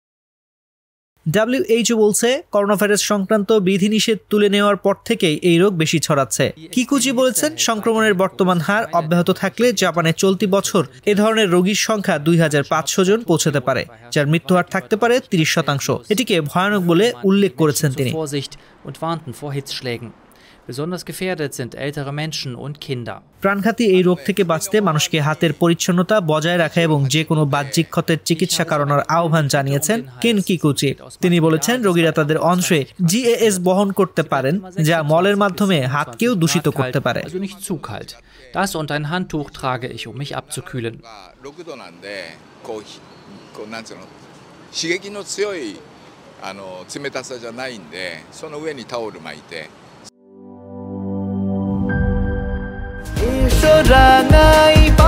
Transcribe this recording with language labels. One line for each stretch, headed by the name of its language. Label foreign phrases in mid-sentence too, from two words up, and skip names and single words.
Bangla: WHO বলছে, করোনা ভাইরাস সংক্রান্ত বিধিনিষেধ তুলে নেওয়ার পর থেকেই এই রোগ বেশি ছড়াচ্ছে। কিকুচি বলেছেন, সংক্রমণের বর্তমান হার অব্যাহত থাকলে জাপানে চলতি বছর এ ধরনের রোগীর সংখ্যা ২৫০০ জন পৌঁছাতে পারে, যার মৃত্যুহার থাকতে পারে ৩০%। এটিকে ভয়ানক বলে উল্লেখ করেছেন তিনি।
German: Besonders gefährdet sind ältere Menschen und Kinder.
Bangla: প্রাণঘাতী এই রোগ থেকে বাঁচতে মানুষকে হাতের পরিচ্ছন্নতা বজায় রাখা এবং যে কোনো বাহ্যিক ক্ষতের চিকিৎসা করানোর আহ্বান জানিয়েছেন কেন কিকুচি। তিনি বলেছেন, রোগীরা তাদের অংশে GAS বহন করতে পারেন, যা মলের মাধ্যমে হাতকেও দূষিত করতে পারে।
German: Das und ein Handtuch trage ich, um mich abzukühlen.
Japanese: 冷たさじゃないんで、その上にタオル巻いて。 Sorangai